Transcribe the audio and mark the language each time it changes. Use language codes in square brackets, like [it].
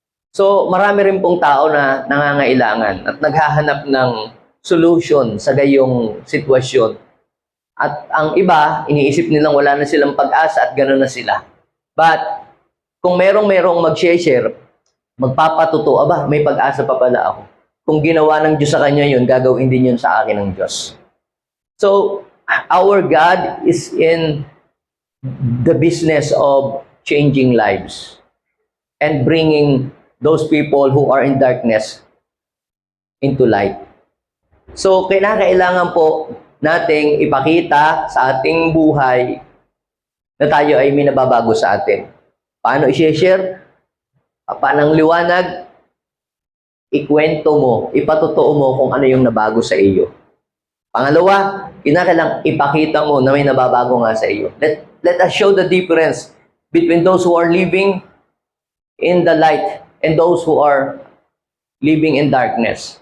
[tl] So, marami rin pong tao na nangangailangan at naghahanap ng solution sa gayong sitwasyon. At ang iba, iniisip nilang wala na silang pag-asa at gano'n na sila. But, kung merong mag-share, magpapatotoo, aba, may pag-asa pa pala ako. Kung ginawa ng Diyos sa kanya yun, gagawin din yun sa akin ng Diyos. [en] So, our God is in the business of changing lives and bringing those people who are in darkness into light. [tl] So, kailangan po nating ipakita sa ating buhay na tayo ay may nababago sa atin. Paano i-share? Paano ang liwanag? Ikwento mo, ipatotoo mo kung ano yung nabago sa iyo. Pangalawa, kinakailangan ipakita mo na may nababago nga sa iyo. [en] Let us show the difference between those who are living in the light and those who are living in darkness.